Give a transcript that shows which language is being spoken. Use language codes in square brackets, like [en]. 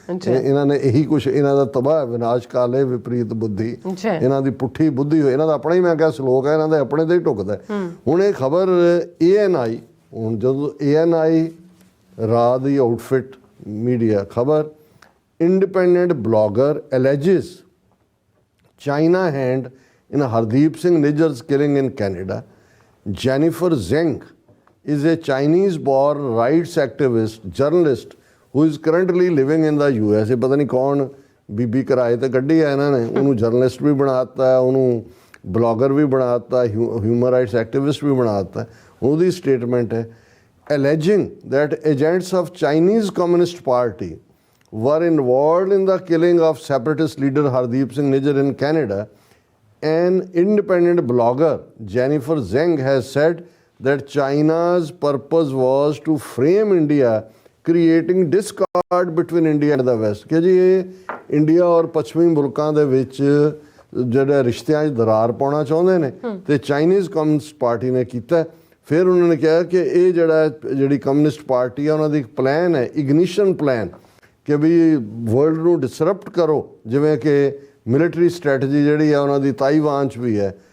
[pa] ਇਹਨਾਂ ਨੇ ਇਹੀ ਕੁਛ, ਇਹਨਾਂ ਦਾ ਤਬਾਹ ਵਿਨਾਸ਼ ਕਾਲੇ ਵਿਪਰੀਤ ਬੁੱਧੀ, ਇਹਨਾਂ ਦੀ ਪੁੱਠੀ ਬੁੱਧੀ ਹੋਈ, ਇਹਨਾਂ ਦਾ ਆਪਣਾ ਹੀ ਮੈਂ ਕਿਹਾ ਸਲੋਕ ਹੈ, ਇਹਨਾਂ ਦੇ ਆਪਣੇ ਤੇ ਹੀ ਟੁਕਦਾ। ਹੁਣ ਇਹ ਖਬਰ ANI, ਹੁਣ ਜਦੋਂ ANI ਰਾਤ ਦੀ ਆਊਟਫਿਟ ਮੀਡੀਆ ਖਬਰ, independent blogger [en] alleges China hand in Hardeep Singh Nijjar's killing in Canada. Jennifer Zeng is a Chinese-born rights activist, journalist who is currently living in the US. [pa] ਇਹ ਪਤਾ ਨਹੀਂ ਕੌਣ ਬੀਬੀ ਕਿਰਾਏ ਤੇ ਕੱਢੀ ਹੈ ਇਹਨਾਂ ਨੇ, ਉਹਨੂੰ ਜਰਨਲਿਸਟ ਵੀ ਬਣਾਤਾ, ਉਹਨੂੰ ਬਲੌਗਰ ਵੀ ਬਣਾਤਾ, ਹਿਊਮਨ ਰਾਈਟਸ ਐਕਟਿਵਿਸਟ ਵੀ ਬਣਾਤਾ। ਉਹਦੀ ਸਟੇਟਮੈਂਟ ਹੈ [en] alleging that agents of Chinese Communist Party were involved in the killing of separatist leader Hardeep Singh Nijjar in Canada. An independent blogger, Jennifer Zeng, has said that China's purpose was to frame India, creating discord between India and the West. [pa] ਕਿ ਜੀ ਇਹ India ਔਰ ਪੱਛਮੀ ਮੁਲਕਾਂ ਦੇ ਵਿੱਚ ਜਿਹੜੇ ਰਿਸ਼ਤਿਆਂ 'ਚ ਦਰਾਰ ਪਾਉਣਾ ਚਾਹੁੰਦੇ ਨੇ, ਤੇ ਚਾਈਨੀਜ਼ ਕਮਿਊਨਿਸਟ ਪਾਰਟੀ ਨੇ ਕੀਤਾ। ਫਿਰ ਉਹਨਾਂ ਨੇ ਕਿਹਾ ਕਿ ਇਹ ਜਿਹੜੀ ਕਮਿਊਨਿਸਟ ਪਾਰਟੀ ਹੈ ਉਹਨਾਂ ਦੀ ਇੱਕ ਪਲਾਨ ਹੈ, ਇਗਨੀਸ਼ਨ ਪਲਾਨ, ਕਿ ਵੀ ਵਰਲਡ ਨੂੰ ਡਿਸਰਪਟ ਕਰੋ, ਜਿਵੇਂ ਕਿ ਮਿਲਟਰੀ ਸਟ੍ਰੈਟਜੀ ਜਿਹੜੀ ਹੈ ਉਹਨਾਂ ਦੀ ਤਾਈਵਾਨ 'ਚ ਵੀ ਹੈ।